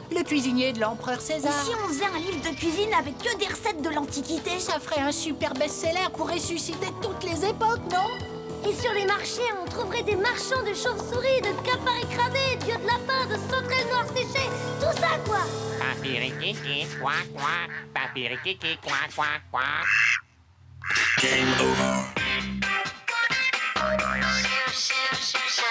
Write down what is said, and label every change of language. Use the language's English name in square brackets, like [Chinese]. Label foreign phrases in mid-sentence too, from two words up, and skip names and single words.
[French] le cuisinier de l'empereur Et César. si on faisait un livre de cuisine avec que des recettes de l'Antiquité? Ça ferait un super best-seller pour ressusciter toutes les époques, non? Et sur les marchés, on trouverait des marchands de chauves-souris, de cafards écrasés, d'yeux de lapin, de sauterelles noires séchées, tout ça quoi! Papirikiki, quack, quack. Papirikiki, quack, quack, quack. [English] Game over.